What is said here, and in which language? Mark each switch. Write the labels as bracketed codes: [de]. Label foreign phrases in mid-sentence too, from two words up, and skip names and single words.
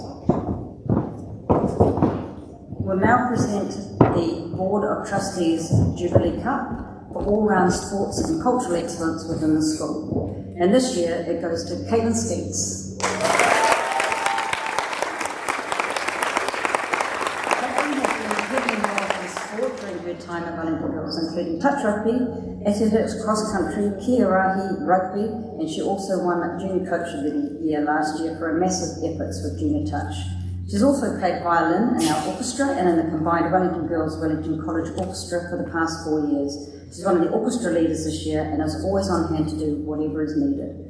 [en] We'll now present the Board of Trustees Jubilee Cup for all-round sports and cultural excellence within the school. And this year it goes to Caitlin Skeets. Time at Wellington Girls, including touch rugby, athletics, cross country, kia rahi, rugby, and she also won Junior Coach of the Year last year for her massive efforts with junior touch. She's also played violin in our orchestra and in the combined Wellington Girls Wellington College Orchestra for the past 4 years. She's one of the orchestra leaders this year and is always on hand to do whatever is needed.